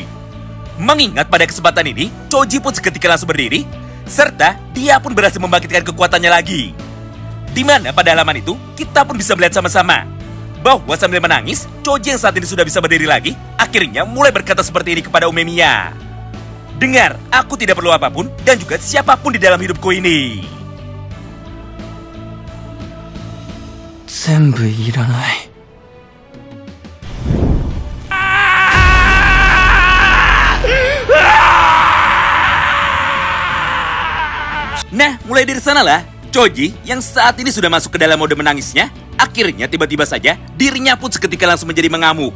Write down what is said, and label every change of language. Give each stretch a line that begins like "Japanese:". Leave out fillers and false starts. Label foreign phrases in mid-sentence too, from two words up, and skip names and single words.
Indonesian: Mengingat pada kesempatan ini, Choji pun seketika langsung berdiri, serta dia pun berhasil membangkitkan kekuatannya lagi. Di mana pada halaman itu, kita pun bisa melihat sama-sama bahwa sambil menangis, Choji yang saat ini sudah bisa berdiri lagi, akhirnya mulai berkata seperti ini kepada Umemiya. Dengar, aku tidak perlu apapun dan juga siapapun di dalam hidupku ini.
Japanese: 全部いらない。
Indonesian: Nah, mulai dari sanalah, Choji yang saat ini sudah masuk ke dalam mode menangisnya, akhirnya tiba-tiba saja dirinya pun seketika langsung menjadi mengamuk.